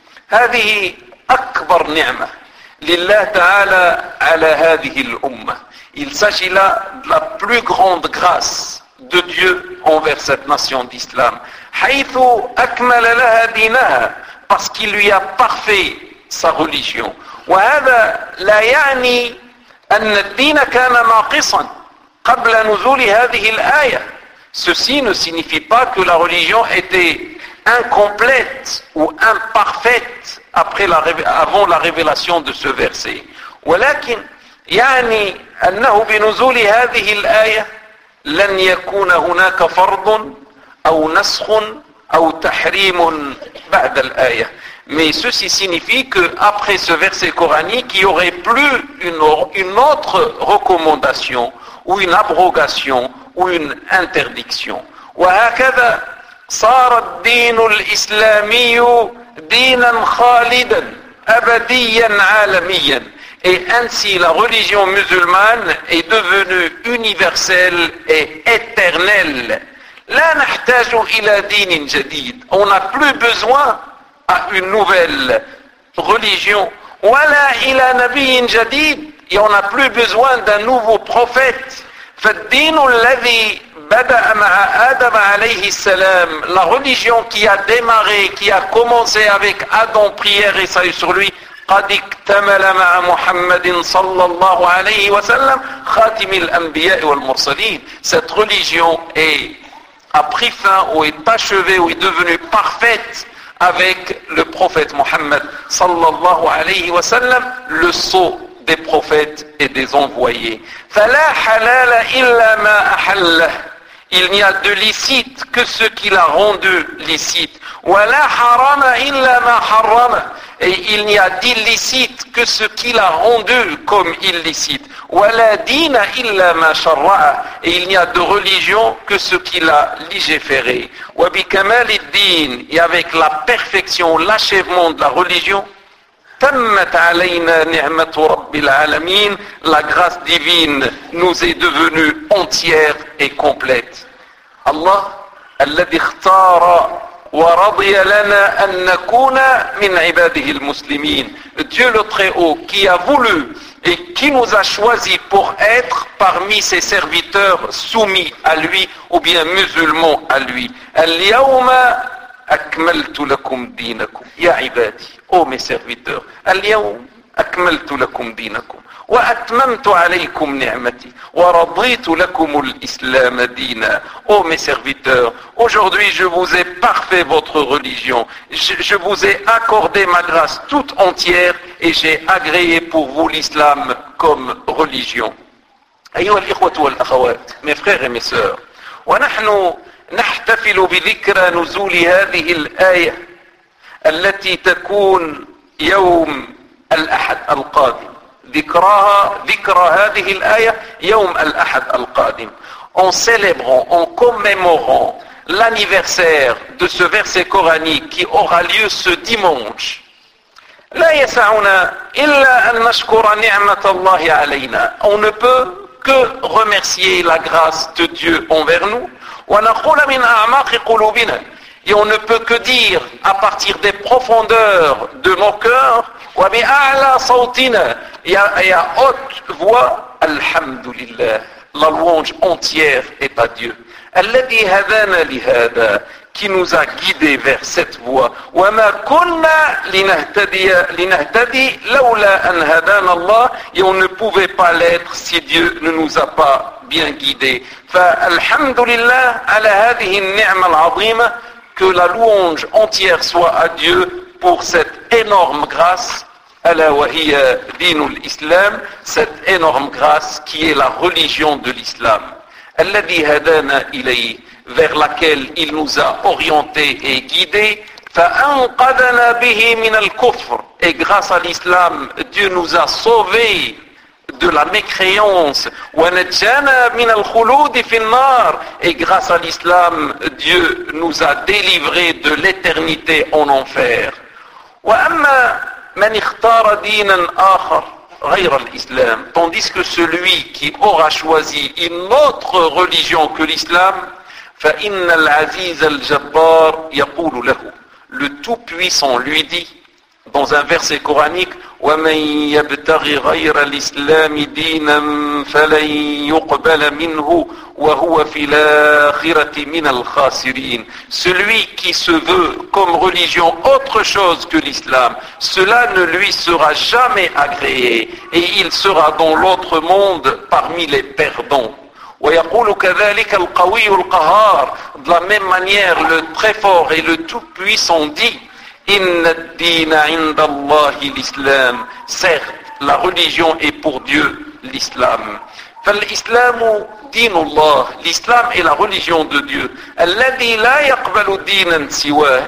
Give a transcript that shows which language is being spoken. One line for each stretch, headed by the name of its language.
Arabic: هذه أكبر نعمة لله تعالى على هذه الأمة.
French: Il s'agit là de la plus grande grâce de Dieu envers cette nation d'Islam.
Arabic: حيث أكمل لها دينها,
French: parce qu'il lui a parfait sa religion. Ceci ne signifie pas que la religion était incomplète ou imparfaite après la, avant la révélation de ce verset.
Arabic: ولكن يعني أنه بنزول هذه الآية لن يكون هناك فرض أو نسخ أو تحريم بعد الآية.
French: Mais ceci signifie que après ce verset coranique, il n'y aurait plus une autre recommandation ou une abrogation ou une interdiction.
Arabic: وهكذا صار الدين الإسلامي دينا خالدا أبديا عالميا.
French: Et ainsi, la religion musulmane est devenue universelle et éternelle.
Arabic: La nahtaju ila dinin jadid.
French: On n'a plus besoin à une nouvelle religion.
Arabic: Wa la ila nabiin jadid.
French: Et on n'a plus besoin d'un nouveau prophète.
Arabic: Faddinu alladhi bada'a ma'a Adam alayhi salam.
French: La religion qui a démarré, qui a commencé avec Adam, prière et salut sur lui.
Arabic: قد اكتمل مع محمد صلى الله عليه وسلم خاتم الأنبياء والمرسلين.
French: Cette religion a pris fin ou est achevée ou est devenue parfaite avec le prophète Mohammed صلى الله عليه وسلم, le sceau des prophètes et des envoyés.
Arabic: فلا حلال إلا ما أحله.
French: Il n'y a de licite que ce qu'il a rendu licite.
Arabic: ولا حرام إلا ما حرام.
French: Et il n'y a d'illicite que ce qu'il a rendu comme illicite.
Arabic: وَلَا دِينَ إِلَّا مَا شَرَّعَ.
French: Et il n'y a de religion que ce qu'il a légiféré.
Arabic: وَبِكَمَالِ الدِّينِ.
French: Et avec la perfection, l'achèvement de la religion,
Arabic: تَمَّتْ عَلَيْنَا نِعْمَةُ رَبِّ الْعَالَمِينَ.
French: La grâce divine nous est devenue entière et complète.
Arabic: Allah, الَّذِي اخْتَارَ وَرَضِيَ لَنَا أَن نَكُونَ مِنْ عِبَادِهِ الْمُسْلِمِينَ.
French: Dieu le Très-Haut qui a voulu et qui nous a choisis pour être parmi ses serviteurs soumis à lui ou bien musulmans à lui.
Arabic: الْيَوْمَ أَكْمَلْتُ لَكُمْ دِينَكُمْ. يَا عِبَادِي,
French: ô mes serviteurs,
Arabic: الْيَوْمَ أَكْمَلْتُ لَكُمْ دِينَكُمْ وَأَتْمَمْتُ عَلَيْكُمْ نِعْمَتِي وَرَضِيتُ لَكُمُ الْإِسْلَامَ دِينًا.
French: Ô mes serviteurs, aujourd'hui je vous ai parfait votre religion, je vous ai accordé ma grâce toute entière et j'ai agréé pour vous l'islam comme religion.
Arabic: أيها الإخوة والأخوات,
French: mes frères et mes sœurs,
Arabic: ونحن نحتفل بذكرى نزول هذه الآية التي تكون يوم الأحد القادم. ذكرى هذه الآية يوم الأحد القادم.
French: En célébrant, en commémorant l'anniversaire de ce verset coranique qui aura lieu ce dimanche.
Arabic: لا يسعنا إلا أن نشكر نعمة الله علينا.
French: On ne peut que remercier la grâce de Dieu envers nous.
Arabic: ونقول من أعماق قلوبنا.
French: Et on ne peut que dire à partir des profondeurs de nos cœurs.
Arabic: وبأعلى صوتنا.
French: Et à haute voix, Alhamdulillah, la louange entière est à Dieu.
Arabic: الذي هدانا لهذا,
French: qui nous a guidés vers cette voie.
Arabic: وما كنا لنهتدي لولا أن هدانا الله.
French: Et on ne pouvait pas l'être si Dieu ne nous a pas bien guidés.
Arabic: فالحمدلله على هذه النعمة العظيمة.
French: Que la louange entière soit à Dieu pour cette énorme grâce.
Arabic: Ala wa hiya dinul islam,
French: cette énorme grâce qui est la religion de l'islam.
Arabic: Alladhi hadana ilayhi,
French: vers laquelle il nous a orientés et guidés.
Arabic: Fa anqadana bihi min al-kufr.
French: Et grâce à l'islam, Dieu nous a sauvés de la mécréance.
Arabic: Wa najjana min al-khuludi fil nar.
French: Et grâce à l'islam, Dieu nous a délivrés de l'éternité en enfer.
Arabic: Wa amma من اختار دينا آخر غير الإسلام.
French: Tandis que celui qui aura choisi une autre religion que l'islam,
Arabic: فإن العزيز الجبار يقول له.
French: Le Tout-Puissant lui dit dans un verset coranique,
Arabic: ومن يبتغ غير الإسلام دينا فلن يقبل منه وهو في الآخرة من الخاسرين.
French: Celui qui se veut comme religion autre chose que l'islam, cela ne lui sera jamais agréé et il sera dans l'autre monde parmi les perdants.
Arabic: ويقول كذلك القوي القهار.
French: De la même manière, le très fort et le tout puissant dit:
Arabic: إن الدين عند الله الإسلام.
French: Certes, la religion est pour Dieu l'islam.
Arabic: فالإسلام دين الله.
French: L'islam est la religion de Dieu.
Arabic: الذي لا يقبل دينا سواه.